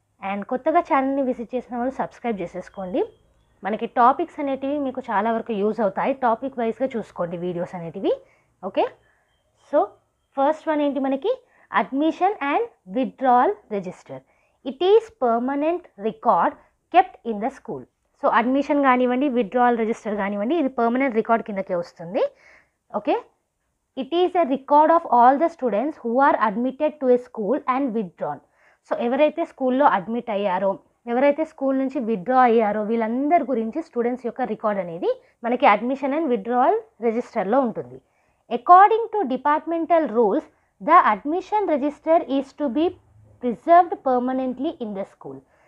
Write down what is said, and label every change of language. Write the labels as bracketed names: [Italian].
[Telugu] And కొత్తగా ఛానల్ని visit చేసిన వాళ్ళు సబ్స్క్రైబ్ చేసేసుకోండి. మనకి టాపిక్స్ అనేటివి మీకు చాలా వరకు యూజ్ అవుతాయి, టాపిక్ వైజ్గా చూసుకోండి వీడియోస్ అనేటివి. ఓకే, సో ఫస్ట్ వన్ ఏంటి, మనకి admission and withdrawal register. [English] It is permanent record kept in the school. [Telugu] So admission కానివ్వండి, విత్డ్రావల్ రిజిస్టర్ కానివ్వండి, ఇది పర్మనెంట్ రికార్డ్ కిందకే వస్తుంది. [English] Okay, it is a record of all the students who are admitted to a school and withdrawn. [Telugu] So ఎవరైతే స్కూల్లో admit అయ్యారో, ఎవరైతే school నుంచి విత్డ్రా అయ్యారో వీళ్ళందరి గురించి స్టూడెంట్స్ యొక్క రికార్డ్ అనేది మనకి అడ్మిషన్ అండ్ విత్డ్రావల్ రిజిస్టర్లో ఉంటుంది. [English] According to departmental rules, the admission register is to be preserved permanently in the school.